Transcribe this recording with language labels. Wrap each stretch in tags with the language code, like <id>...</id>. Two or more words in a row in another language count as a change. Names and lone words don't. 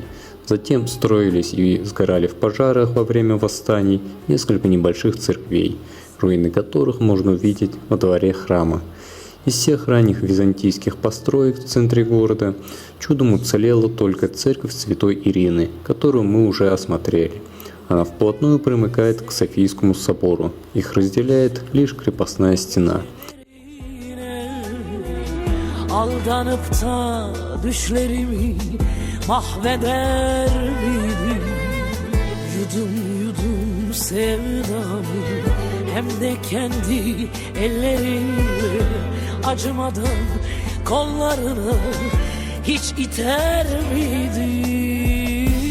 <ru>Затем строились и сгорали в пожарах во время восстаний несколько небольших церквей, руины которых можно увидеть во дворе храма. Из всех ранних византийских построек в центре города чудом уцелела только церковь Святой Ирины, которую мы уже осмотрели. Она вплотную примыкает к Софийскому собору. Их разделяет лишь крепостная стена.</ru> <tr>Aldanıp da düşlerimi mahveder miydim? Yudum yudum sevdamı hem de kendi ellerimle, acımadan kollarına hiç iter miydim?</tr>